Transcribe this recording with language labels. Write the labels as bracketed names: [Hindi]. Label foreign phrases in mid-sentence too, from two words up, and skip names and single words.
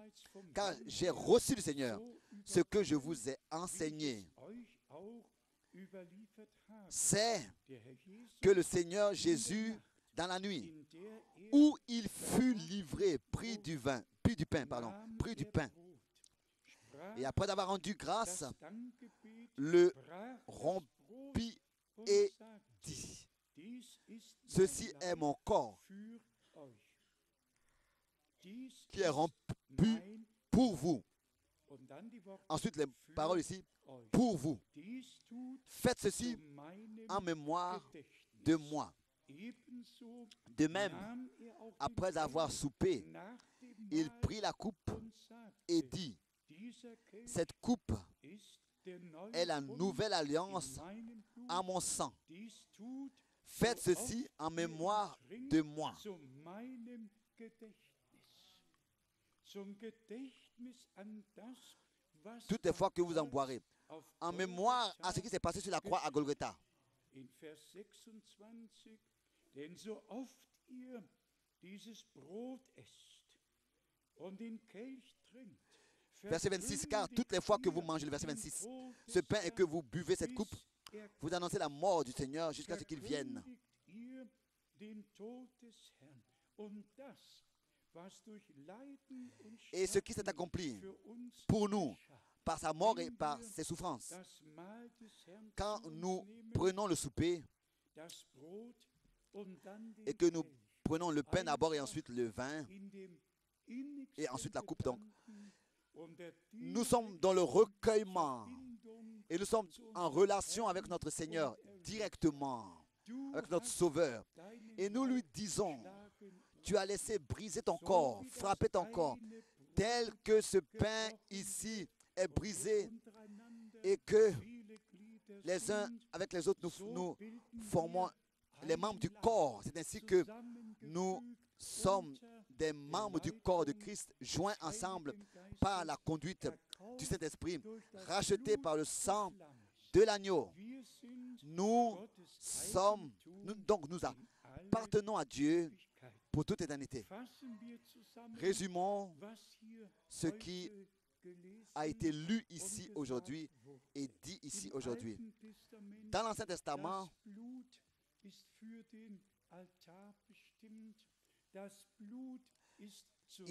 [French] Car j'ai reçu du Seigneur ce que je vous ai enseigné. C'est que le Seigneur Jésus, dans la nuit, où il fut livré, prit du pain, Et après avoir rendu grâce, [German] das Dankgebet, [French] le [German] brach das [French] rompit [German] Brot [French] et [German] und sagte, [French] dit, [German] dies ist [French] ceci [German] mein [French] est [German] Leib [French] mon corps [German] für euch. Dies [French] qui est [German] ist [French] rompu [German] mein [French] pour [German] Leib. [French] vous. [German] Und dann die Worte [French] Ensuite, les [German] für [French] paroles ici, [German] euch. [French] pour vous. [German] Dies tut [French] Faites [German] zu [French] ceci [German] meinem [French] en mémoire [German] Gedächtnis. [French] de moi. [German] Ebenso [French] De même, [German] nahm auch den [French] après avoir [German] Kelch [French] soupé, [German] nach dem [French] il [German] Mahl [French] prit la coupe [German] und [French] et [German] sagte, [French] dit, [German] dieser Kelch [French] cette coupe [German] ist der neue [French] est la [German] Bund [French] nouvelle [German] in [French] alliance [German] meinem Blut. [French] en mon sang. [German] Dies tut, [French] Faites [German] so [French] ceci [German] oft [French] en [German] ihr [French] mémoire [German] ihn trinkt, [French] de moi. [German] zu meinem Gedächtnis. Zum Gedächtnis an das, was [French] Toutes les fois que vous en [German] am [French] boirez, [German] Kreuz auf [French] en mémoire à ce qui s'est passé sur la croix à Golgotha. [German] in Vers 26, denn so oft ihr dieses Brot esst und den Kelch trinkt, [French] Verset 26, car toutes les fois que vous mangez, le verset 26, ce pain et que vous buvez cette coupe, vous annoncez la mort du Seigneur jusqu'à ce qu'il vienne. [German] ihr den Tod des Herrn und das, was durch Leiden und [French] Et ce qui s'est [German] Sterben [French] accompli [German] für uns [French] pour nous [German] geschah. [French] par sa mort et par ses souffrances. [German] Das Mahl des Herrn [French] Quand [German] zu uns [French] nous [German] nehmen, [French] prenons le souper [German] das Brot und dann den [French] et que nous [German] Kelch, [French] prenons le pain d'abord et ensuite le vin [German] in dem innigsten [French] et ensuite la coupe, donc, [German] Gedanken und der [French] nous sommes dans le recueillement [German] Verbindung [French] et nous sommes en relation avec notre Seigneur directement, [German] du [French] avec notre [German] hast [French] Sauveur. [German] deinen [French] Et nous lui [German] Leib [French] disons, [German] geschlagen, [French] tu as laissé briser ton [German] so [French] corps, [German] wie das [French] frapper ton corps, [German] eine Brot [French] tel que ce pain ici est brisé [German] untereinander [French] et que [German] viele Glieder [French] les uns [German] sind, [French] avec les autres, [German] so [French] nous [German] bilden [French] formons [German] wir [French] les [German] ein [French] membres du [German] Leib, [French] corps. C'est ainsi que nous [German] zusammengefügt [French] sommes [German] unter [French] des membres du corps de Christ, joints ensemble par la conduite du Saint-Esprit, rachetés par le sang de l'agneau. [German] Wir sind [French] Nous [German] Gottes [French] sommes, [German] Eigentum [French] donc nous [German] in alle [French] appartenons à Dieu [German] Ewigkeit. [French] pour toute éternité. [German] Fassen wir zusammen, [French] Résumons [German] was hier [French] ce qui [German] heute gelesen [French] a été lu [German] und [French] ici [German] gesagt [French] aujourd'hui [German] wurde. [French] et dit ici [German] Im [French] aujourd'hui. [German] Alten Testament, [French] Dans l'Ancien Testament, [German] das Blut ist für den Altar bestimmt. Das Blut ist zur